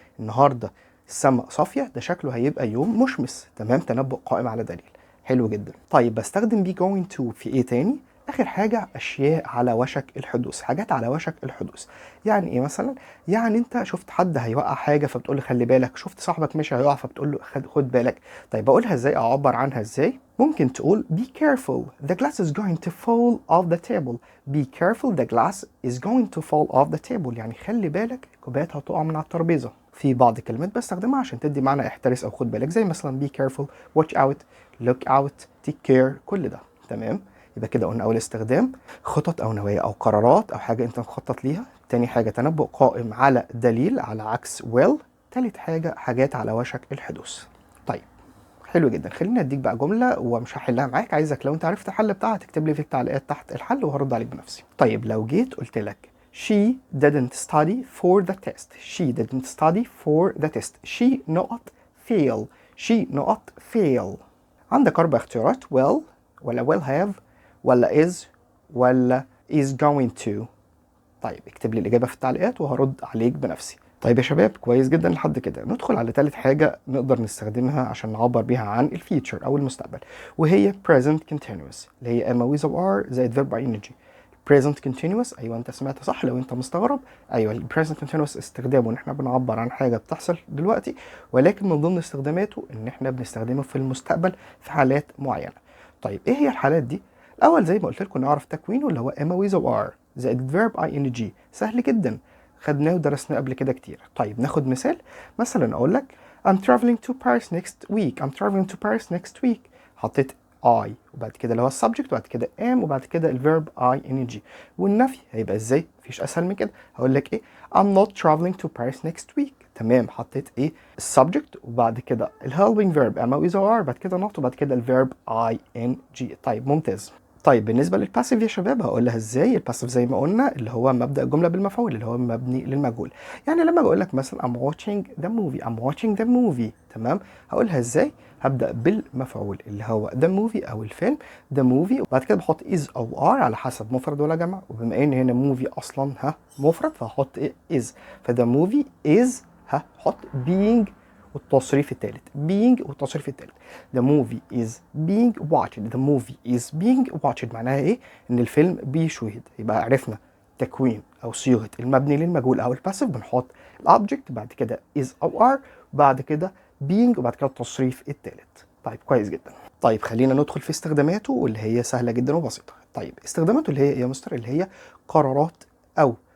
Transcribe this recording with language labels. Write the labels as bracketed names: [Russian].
[Arabic] النهاردة السماء صافية ده شكله هيبقى يوم مشمس. تمام. تنبؤ قائم على دليل. حلو جدا. طيب بستخدم be going to في ايه تاني؟ اخر حاجة اشياء على وشك الحدوث. حاجات على وشك الحدوث. يعني ايه مثلا؟ يعني انت شفت حد هيوقع حاجة فبتقول له خلي بالك. شفت صاحبك مش هيقع فبتقول له خد بالك. طيب بقولها ازاي؟ اعبر عنها ازاي؟ ممكن تقول [English] be careful the glass is going to fall off the table. be careful the glass is going to fall off the table [Arabic] يعني خلي بالك الكوبايات هتقع من على الترابيزة. في بعض الكلمات بستخدمها عشان تدي معنى احترس او خد بالك. زي مثلا [English] be careful watch out look out take care. [Arabic] كل ده. تمام. يبقى كده قلنا اول استخدام خطط او نوايا او قرارات او حاجه انت مخطط ليها. تاني حاجه تنبؤ قائم على دليل على عكس will. تالت حاجه حاجات على وشك الحدوث. طيب حلو جدا. خليني اديك بقى جمله ومش هحلها معاك. عايزك لو انت عرفت الحل بتاعها تكتب لي في التعليقات تحت الحل وهرد عليك بنفسي. طيب لو جيت قلت لك [English] she didn't study for the test. she didn't study for the test. she not fail. she not fail. [Arabic] عندك 4 اختيارات [English] will ولا will have ولا is ولا is going to. [Arabic] طيب اكتب لي الإجابة في التعليقات وهرد عليك بنفسي. طيب يا شباب كويس جدا لحد كده. ندخل على ثالث حاجة نقدر نستخدمها عشان نعبر بيها عن الفيوتشر أو المستقبل وهي present continuous اللي هي am with or are زائد verb ing. present continuous أيوة أنت سمعت صح. لو أنت مستغرب أيوة ال present continuous استخدامه إن إحنا بنعبر عن حاجة بتحصل دلوقتي ولكن من ضمن استخداماته إن إحنا بنستخدمه في المستقبل في حالات معينة. طيب إيه هي الحالات دي؟ الأول زي ما قلت لكم نعرف تكوينه اللي هو am with or are زائد verb ing. سهل جدا خدناه ودرسناه قبل كده كتير. طيب ناخد مثال. [English] مثلا اقول لك I'm traveling to Paris next week. I'm traveling to Paris next week. [Arabic] حطيت I وبعد كده اللي هو السبجكت وبعد كده am وبعد كده الفيرب ing. والنفي هيبقى ازاي؟ مفيش اسهل من كده. هقول لك ايه [English] I'm not traveling to Paris next week. [Arabic] تمام. حطيت ايه السبجكت وبعد كده الهيلبينج فيرب am with or are بعد كده not وبعد كده الفيرب ing. طيب ممتاز. طيب بالنسبه للباسيف يا شباب هقولها ازاي؟ الباسيف زي ما قلنا اللي هو مبدا الجمله بالمفعول اللي هو مبني للمجهول. يعني لما بقول لك مثلا [English] I'm watching the movie. I'm watching the movie. تمام. [Arabic] هقولها ازاي؟ هبدا بالمفعول اللي هو the movie او الفيلم the movie وبعد كده بحط is او are على حسب مفرد ولا جمع. وبما ان هنا movie اصلا مفرد فهحط is. فthe movie is هحط being والتصريف الثالث being والتصريف الثالث. [English] The movie is being watched. The movie is being watched [Arabic] معناها ايه؟ ان الفيلم بيشوهد. يبقى عرفنا تكوين او صيغه المبني للمجهول او الباسيف. بنحط الاوبجكت بعد كده is او are وبعد كده being وبعد كده التصريف الثالث. طيب كويس جدا. طيب خلينا ندخل في استخداماته واللي هي سهله جدا وبسيطه. طيب استخداماته اللي هي يا مستر اللي هي قرارات او